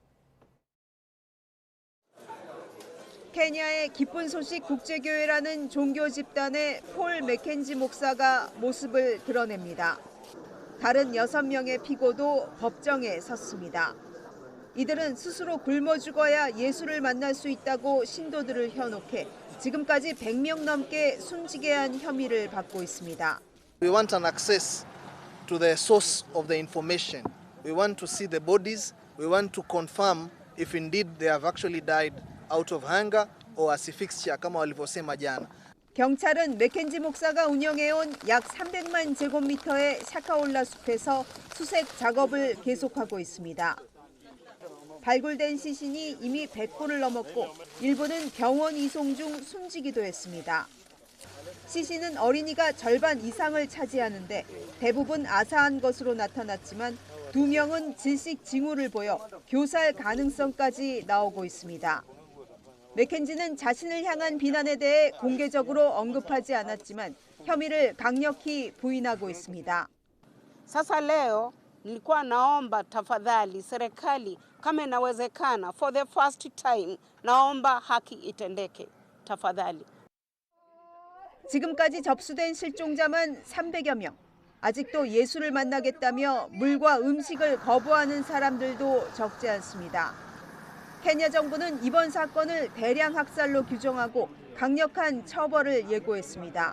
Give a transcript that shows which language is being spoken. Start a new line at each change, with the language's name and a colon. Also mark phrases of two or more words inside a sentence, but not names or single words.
Korean: 케냐의 기쁜 소식 국제교회라는 종교 집단의 폴 맥켄지 목사가 모습을 드러냅니다. 다른 6명의 피고도 법정에 섰습니다. 이들은 스스로 굶어 죽어야 예수를 만날 수 있다고 신도들을 현혹해 지금까지 100명 넘게 숨지게 한 혐의를 받고 있습니다.
English: We want an access to the source of the information. We want to see the bodies. We want to confirm if indeed they have actually died out of hunger or asphyxia
Swahili: kama walivyosema jana.
Korean: 경찰은 맥켄지 목사가 운영해온 약 300만 제곱미터의 샤카올라 숲에서 수색 작업을 계속하고 있습니다. 발굴된 시신이 이미 100구를 넘었고 일부는 병원 이송 중 숨지기도 했습니다. 시신은 어린이가 절반 이상을 차지하는데 대부분 아사한 것으로 나타났지만 2명은 질식 징후를 보여 교살 가능성까지 나오고 있습니다. 맥켄지는 자신을 향한 비난에 대해 공개적으로 언급하지 않았지만 혐의를 강력히 부인하고 있습니다.
Swahili: Sasa leo nilikuwa naomba tafadhali serikali kama inawezekana
English: for the first time
Swahili: naomba haki itendeke tafadhali.
Korean: 지금까지 접수된 실종자만 300여 명. 아직도 예수를 만나겠다며 물과 음식을 거부하는 사람들도 적지 않습니다. 케냐 정부는 이번 사건을 대량 학살로 규정하고 강력한 처벌을 예고했습니다.